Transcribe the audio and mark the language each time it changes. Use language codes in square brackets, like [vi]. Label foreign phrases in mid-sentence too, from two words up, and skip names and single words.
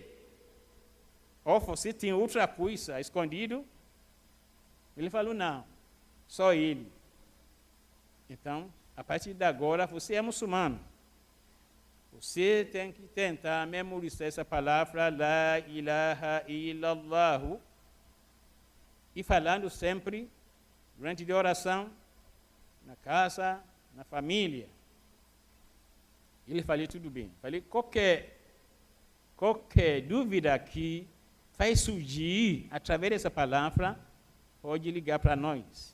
[pt] Ou você tem outra coisa escondido? Ele falou, não. Só ele. Então, a partir de agora, você é muçulmano. Você tem que tentar memorizar essa palavra, [ar] لا إله إلا الله, [pt] e falando sempre, durante a oração, na casa, na família. Ele falou, tudo bem. Falei, qualquer dúvida que vai surgir através dessa palavra, pode ligar para nós.